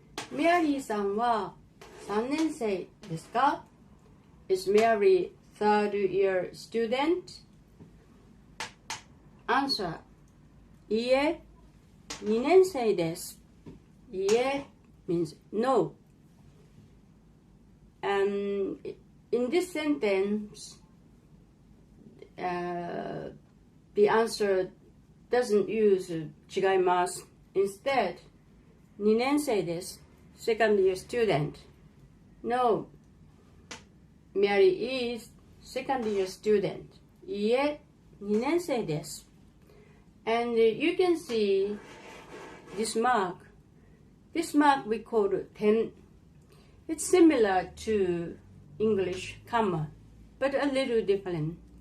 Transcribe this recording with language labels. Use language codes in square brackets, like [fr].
[ja] メアリーさんは3年生ですか? [en] Is Mary third year student? Answer. [ja] いいえ、2年生です。 [en] いいえ means no. And in this sentence, the answer doesn't use 違います. [ja] Instead, 2年生です. [en] Second year student. No, Mary is second year student. [ja] いいえ、2年生です. [en] And you can see this mark. This mark we call 点.It's similar to English comma, but a little different.